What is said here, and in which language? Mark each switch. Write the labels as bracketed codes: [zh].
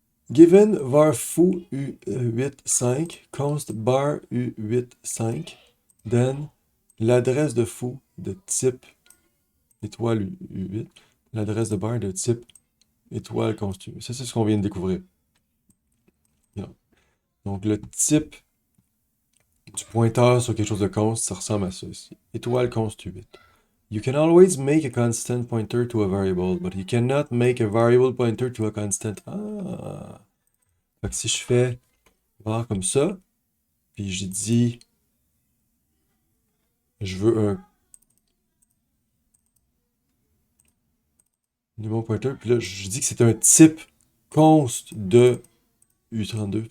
[en] Given var foo u8,5 const bar u8,5, then [fr] l'adresse de foo de type étoile u8, l'adresse de bar de type étoile const u8. Ça, c'est ce qu'on vient de découvrir. Bien. Donc, le type du pointeur sur quelque chose de const, ça ressemble à ça ici. Étoile const u8. [en] You can always make a constant pointer to a variable, but you cannot make a variable pointer to a constant. Ah! [fr] Fait que si je fais var comme ça, puis j'ai dit je veux un numéro pointer, puis là je dis que c'est un type const de U32.